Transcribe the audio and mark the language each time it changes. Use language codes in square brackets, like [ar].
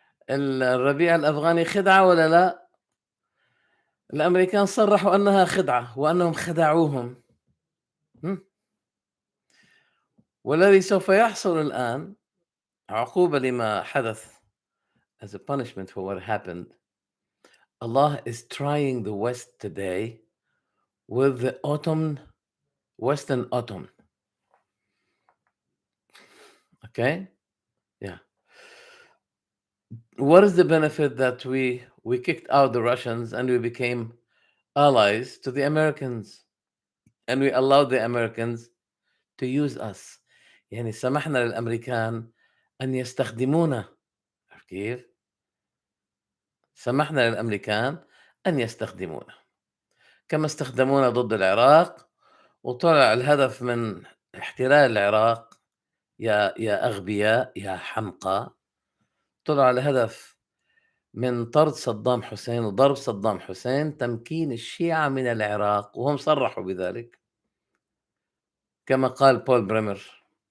[ar] الربيع الأفغاني خدعة والّا لأ؟ الأمريكان صرّحوا أنها خدعة وأنهم خدعوهم. إمم، والذي سوف يحصل الآن عقوبة لما حدث [en] as a punishment for what happened. Allah is trying the West today with the Western Autumn. Okay? Yeah. What is the benefit that we kicked out the Russians and we became allies to the Americans and we allowed the Americans to use us. [ar] يعني سمحنا للأمريكان أن يستخدمونا. عرفت كيف؟ سمحنا للأمريكان أن يستخدمونا كما استخدمونا ضد العراق، وطلع الهدف من احتلال العراق يا أغبياء يا حمقى، طلع الهدف من طرد صدام حسين وضرب صدام حسين تمكين الشيعة من العراق، وهم صرحوا بذلك كما قال بول بريمر.